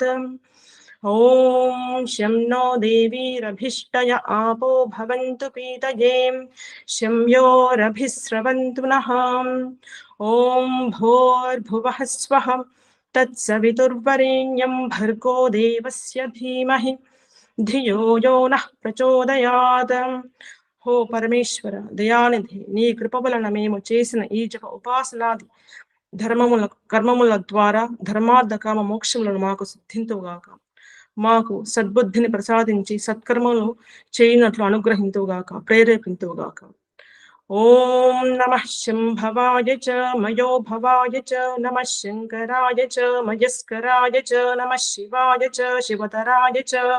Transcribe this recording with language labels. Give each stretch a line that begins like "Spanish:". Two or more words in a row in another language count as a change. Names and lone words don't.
Sanskrit: ॐ शं नो देवीरभिष्टय आपो भवन्तु पीतये शं योरभिस्रवन्तु नः ॐ भूर्भुवः स्वः तत्सवितुर्वरेण्यं भर्गो देवस्य धीमहि धियो यो नः प्रचोदयात् हो
Telugu: పరమేశ్వర దయానిధి నీ కృప వలన మేము చేసిన ఈ జప ఉపాసనాది ధర్మముల కర్మముల ద్వారా ధర్మార్థ కామ మోక్షములను మాకు సిద్ధింతుగాక మాకు సద్బుద్ధిని ప్రసాదించి సత్కర్మలు చేయనట్లు అనుగ్రహింతుగాక ప్రేరేపింతుగాక
Sanskrit: ఓం నమః శంభవాయ చ మయో భవాయ చ నమః శంకరాయ చ మయస్కరాయ చ నమః శివాయ చ శివతరాయ చ